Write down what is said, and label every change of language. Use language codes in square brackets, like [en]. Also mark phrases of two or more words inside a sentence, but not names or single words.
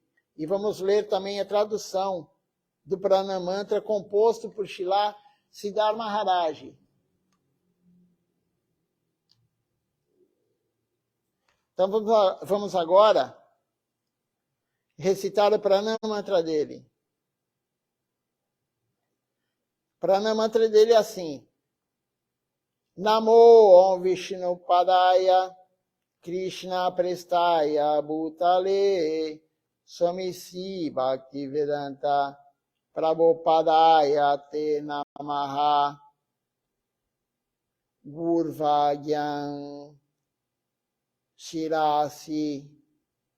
[pt] E vamos ler também a tradução do Pranam Mantra composto por Srila Siddhar Maharaj. Então vamos agora recitar o Pranam Mantra dele. O Pranam Mantra dele é assim. [sa] Namo Om Vishnu Padaya Krishna Prestaya Bhutale Swami Bhaktivedanta Prabhupadaya Te Namaha Gurvagyam Shirasi